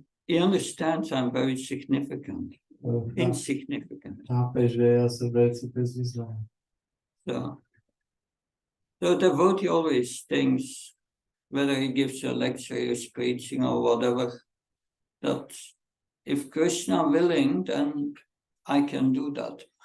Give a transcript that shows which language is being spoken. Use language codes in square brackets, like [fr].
[en] He understands I'm very significant. Insignificant. [cs] Chápe, že já jsem velice bezvýznamný. [en] So the devotee always thinks, whether he gives a lecture, or preaching or whatever, that if Krishna willing, then I can do that.